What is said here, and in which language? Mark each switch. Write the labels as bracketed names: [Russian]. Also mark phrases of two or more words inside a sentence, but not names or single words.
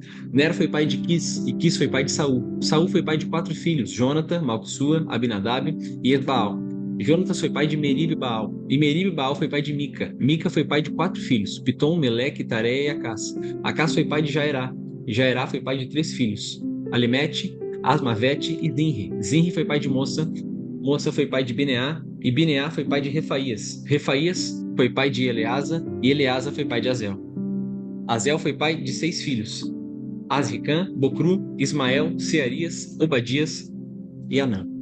[Portuguese] Ner foi pai de Quis, e Quis foi pai de Saul. Saul foi pai de 4 filhos: Jonathan, Malquissua, Abinadab e Esbaal. Jonatas foi pai de Merib e Baal, e Merib e Baal foi pai de Mica. Mica foi pai de 4 filhos: Pitom, Meleque, Tareia e Acás. Acás foi pai de Jairá, e Jairá foi pai de 3 filhos: Alemete, Asmavete e Zinri. Zinri foi pai de Moça. Moça foi pai de Bineá, e Bineá foi pai de Refaías. Refaías foi pai de Eleasa, e Eleasa foi pai de Azel. Azel foi pai de 6 filhos: Asricã, Bocru, Ismael, Searias, Obadias e Anã.